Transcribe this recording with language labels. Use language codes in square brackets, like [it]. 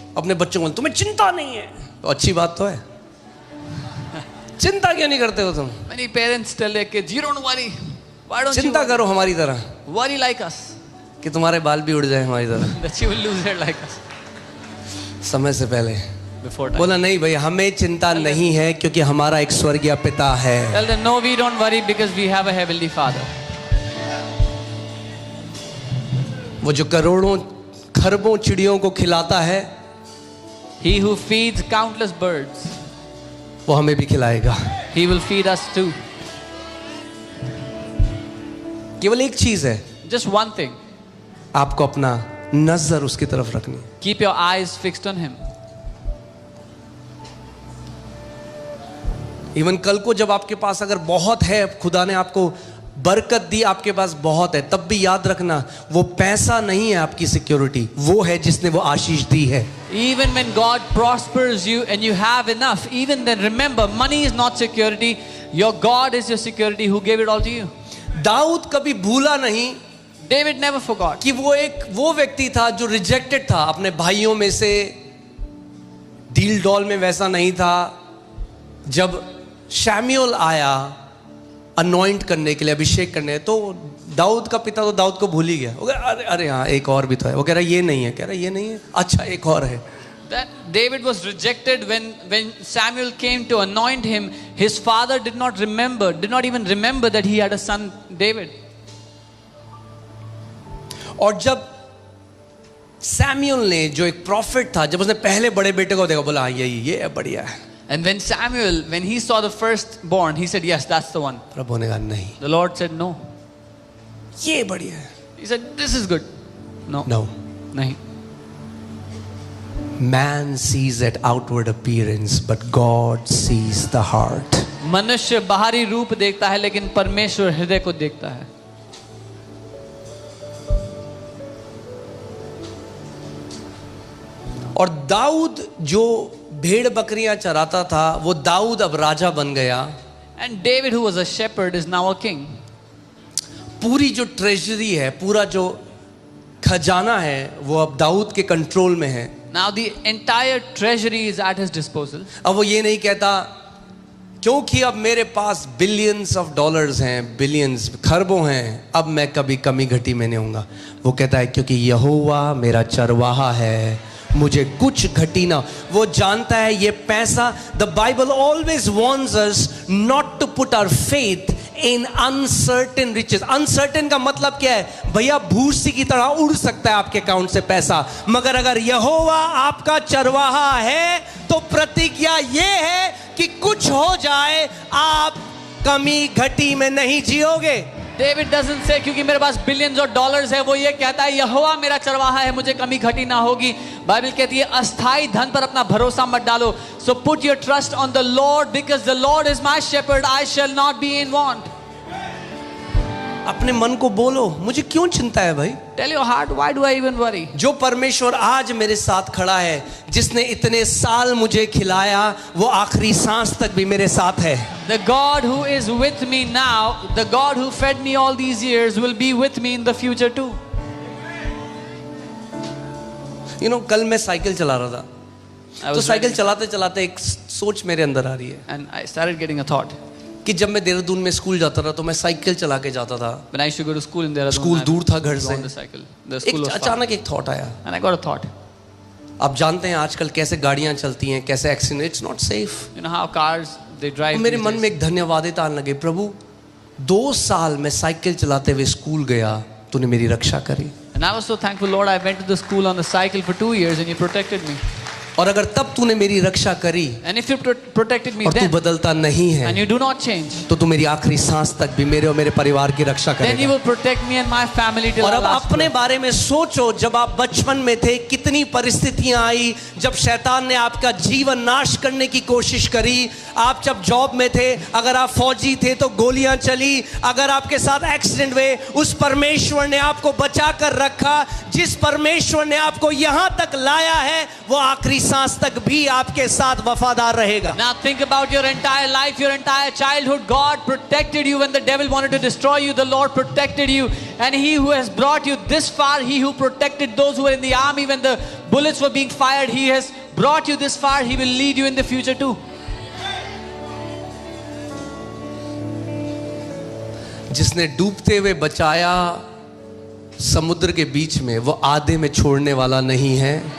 [hi] अपने बच्चों को, तुम्हें चिंता नहीं है, तो अच्छी बात तो है. चिंता क्यों नहीं करते हो तुम? [en] Many parents tell their kids, you don't worry. Why don't you [hi] चिंता [en] worry? [hi] करो हमारी तरह [en] Worry like us, [hi] कि तुम्हारे बाल भी उड़ जाए हमारी तरह [en] that you will lose it like us [hi] समय से पहले. [en] before time. [hi] बोला नहीं भाई, हमें चिंता नहीं है क्योंकि हमारा एक स्वर्गीय पिता है. [en] Tell them, no, we don't worry because we have a heavenly Father. [hi] वो जो करोड़ों खरबों चिड़ियों को खिलाता है, [en] He who feeds countless birds, [hi] वो हमें भी खिलाएगा. [en] He will feed us too. [hi] केवल एक चीज है, [en] Just one thing, [hi] आपको अपना नजर उसकी तरफ रखनी है. [en] keep your eyes fixed on Him. [hi] Even कल को जब आपके पास अगर बहुत है, खुदा ने आपको बरकत दी, आपके पास बहुत है, तब भी याद रखना वो पैसा नहीं है आपकी सिक्योरिटी, वो है जिसने वो आशीष दी है. [en] Even when God prospers you and you have enough, even then remember, money is not security. Your God is your security who gave it all to you. [hi] Dawood कभी भूला नहीं [en] David never forgot [hi] कि वो व्यक्ति था जो रिजेक्टेड था अपने भाइयों में से. डील डॉल में वैसा नहीं था. जब शैम्यूएल आया अनॉइंट करने के लिए, अभिषेक करने, तो दाऊद का पिता तो दाऊद को भूल ही गया. वो कह अरे अरे हाँ एक और भी तो है. वो कह रहा ये नहीं है, कह रहा ये नहीं है, अच्छा एक और है. [en] that David was rejected when Samuel came to anoint him. His father did not even remember that he had a son David. [hi] और जब सैमुएल ने, जो एक प्रॉफिट था, जब उसने पहले बड़े बेटे को देखा, बोला हाँ ये है, बढ़िया है. [en] And when Samuel, when he saw the firstborn, he said, yes, that's the one. [hi] प्रभु ने कहा नहीं, [en] The Lord said, no. [hi] ये बढ़िया है. [en] He said, this is good. No. No. [hi] Nahi. [en] Man sees at outward appearance, but God sees the heart. [hi] मनुष्य बाहरी रूप देखता है, लेकिन परमेश्वर हृदय को देखता है. और दाऊद जो भेड़ बकरियां चराता था, वो दाऊद अब राजा बन गया. [en] And David, who was a shepherd, is now a king. [hi] पूरी जो ट्रेजरी है, पूरा जो खजाना है, वो अब दाऊद के कंट्रोल में है. [en] Now the entire treasury is at his disposal. [hi] अब वो ये नहीं कहता क्योंकि अब मेरे पास बिलियंस ऑफ डॉलर्स हैं, बिलियंस खरबों हैं, अब मैं कभी कमी घटी में नहीं होऊंगा. वो कहता है क्योंकि यहोवा मेरा चरवाहा है, मुझे कुछ घटी ना. वो जानता है ये पैसा. [en] The Bible always warns us not to put our faith in uncertain riches. [hi] Uncertain का मतलब क्या है? भैया भूसी की तरह उड़ सकता है आपके अकाउंट से पैसा, मगर अगर यहोवा आपका चरवाहा है तो प्रतिज्ञा ये है कि कुछ हो जाए आप कमी घटी में नहीं जियोगे. [en] David doesn't say [hi] क्योंकि मेरे पास बिलियंस और डॉलर्स है, वो ये कहता है यहोवा मेरा चरवाहा है, मुझे कमी घटी ना होगी. बाइबल कहती है अस्थाई धन पर अपना भरोसा मत डालो. [en] So put your trust on the Lord because the Lord is my shepherd, I shall not be in want. [hi] अपने मन को बोलो, मुझे क्यों चिंता है भाई? [en] Tell your heart, why do I even worry? [hi] जो परमेश्वर आज मेरे साथ खड़ा है, जिसने इतने साल मुझे खिलाया, वो आखिरी सांस तक भी मेरे साथ है. [en] The God who is with me now, the God who fed me all these years will be with me in the future too. [hi] कल मैं साइकिल चला रहा था [en] I [hi] तो [en] was [hi] साइकिल [en] riding [hi] चलाते चलाते एक सोच मेरे अंदर आ रही है [en] and I started getting a thought. [hi] कि जब मैं देहरादून में स्कूल जाता था तो मैं साइकिल चला के जाता था. [en] When I used to go to school in Dehradun, [hi] school [en] I [hi] दूर था घर [en] would go [hi] से. [en] on the cycle. The school [hi] एक [en] was far. [hi] अचानक एक थॉट आया. [en] And I got a thought. [hi] आप जानते हैं आजकल कैसे गाड़ियां चलती हैं, कैसे accident, [en] It's not safe. You know how cars they drive. [hi] मेरे [en] these [hi] मन [en] days. [hi] में एक धन्यवादिता आने लगे. प्रभु 2 साल मैं साइकिल चलाते हुए स्कूल गया, तूने मेरी रक्षा करी. [en] And I was so thankful, Lord. I went to the school on the cycle for 2 years, and you protected me. [hi] और अगर तब तूने मेरी रक्षा करी [en] And if you protected me [hi] और तू [en] then, [hi] बदलता नहीं है [en] and you do not change, [hi] तो तू मेरी आखिरी सांस तक भी मेरे और मेरे परिवार की रक्षा [en] then you [hi] करेगा. [en] will protect me and my family till [hi] और [en] our last [hi] अपने [en] breath. [hi] बारे में सोचो, जब आप बचपन में थे कितनी परिस्थितियां आई, जब शैतान ने आपका जीवन नाश करने की कोशिश करी. आप जब जॉब में थे, अगर आप फौजी थे तो गोलियां चली, अगर आपके साथ एक्सीडेंट हुए, उस परमेश्वर ने आपको बचा कर रखा. जिस परमेश्वर ने आपको यहां तक लाया है वो आखिरी सांस तक भी आपके साथ वफादार रहेगा. [en] Now think about your entire life, your entire childhood. God protected you when the devil wanted to destroy you. The Lord protected you. And He who has brought you this far, He who protected those who were in the army when the bullets were being fired, He has brought you this far. He will lead you in the future too. [hi] जिसने डूबते हुए बचाया समुद्र के बीच में, वो आधे में छोड़ने वाला नहीं है,